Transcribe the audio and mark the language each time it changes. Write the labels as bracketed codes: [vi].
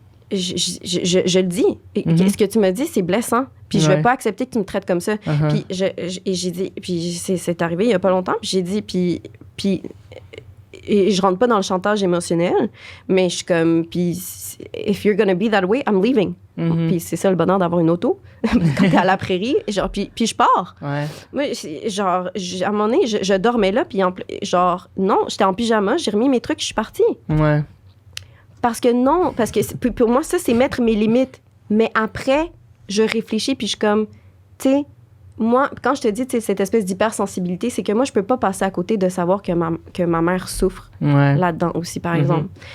[fr] je le dis. Ce que tu me dis, c'est blessant. Puis je vais pas accepter que tu me traites comme ça. Puis j'ai dit... Puis c'est arrivé il y a pas longtemps. Puis j'ai dit... Puis et je rentre pas dans le chantage émotionnel, mais je suis comme... [en] Puis if you're gonna be that way, I'm leaving. [fr] Puis c'est ça le bonheur d'avoir une auto. Quand t'es à la prairie, genre, puis je pars. Moi, genre, à un moment donné, je dormais là, puis genre, non, j'étais en pyjama, j'ai remis mes trucs, je suis partie. Parce que pour moi, ça, c'est mettre mes limites. Mais après, je réfléchis, puis je suis comme, tu sais, moi, quand je te dis cette espèce d'hypersensibilité, c'est que moi, je peux pas passer à côté de savoir que ma mère souffre là-dedans aussi, par exemple.